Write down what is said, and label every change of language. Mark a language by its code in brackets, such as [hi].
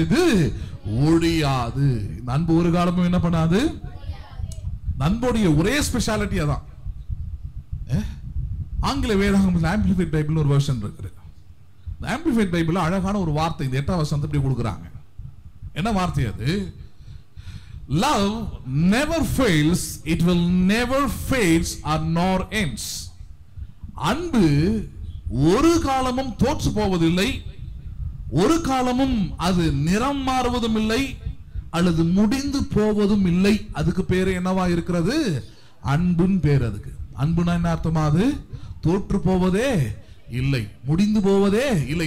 [ta] இது ஒழியாது. இந்த அன்பு ஒரு காலமும் என்ன பண்ணாது? அன்புடைய ஒரே ஸ்பெஷாலிட்டி அதான். ஆங்கில வேதாகமத்தில் ஆம்பிளிஃபைட் பைபிள் ஒரு வெர்ஷன் இருக்குது. ஆம்பிளிஃபைட் பைபிள் அழகான ஒரு வார்த்தை இந்த 8ஆம் வசனத்தை இப்படி கொடுக்குறாங்க. என்ன வார்த்தை அது? [en] Love never fails, it will never fades or nor ends. [ta] அன்பு ஒரு காலமும் தோற்று போவதில்லை, ஒரு காலமும் அது நிறம் மாறுவதும் இல்லை, அல்லது முடிந்து போவதும் இல்லை. அதுக்கு பேரு என்னவா இருக்கிறது? அன்புன்னு பேர் அதுக்கு. அன்புனா என்ன அர்த்தமா? அது தோற்று போவதே இல்லை, முடிந்து போவதே இல்லை.